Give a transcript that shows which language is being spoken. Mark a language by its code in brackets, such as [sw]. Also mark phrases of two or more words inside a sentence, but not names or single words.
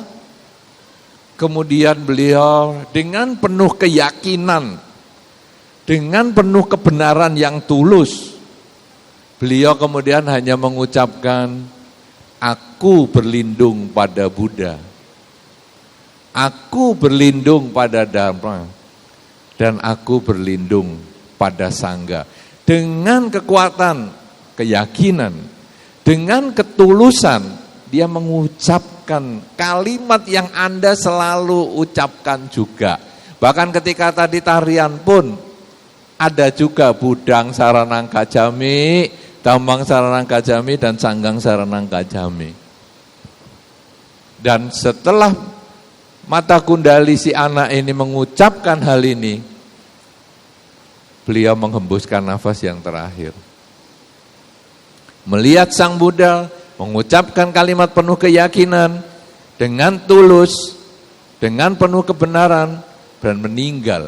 [id] Kemudian beliau dengan penuh keyakinan, dengan penuh kebenaran yang tulus, beliau kemudian hanya mengucapkan, aku berlindung pada Buddha, aku berlindung pada Dharma, dan aku berlindung pada Sangha. Dengan kekuatan, keyakinan, dengan ketulusan, dia mengucapkan kalimat yang Anda selalu ucapkan juga. Bahkan ketika tadi tarian pun, ada juga [pi] Budang Saranang Kajami, Dambang Saranang Kajami, [id] dan [pi] Sanggang Saranang Kajami. [id] Dan setelah mata kundali si anak ini mengucapkan hal ini, beliau menghembuskan nafas yang terakhir. Melihat Sang Buddha mengucapkan kalimat penuh keyakinan, dengan tulus, dengan penuh kebenaran, dan meninggal.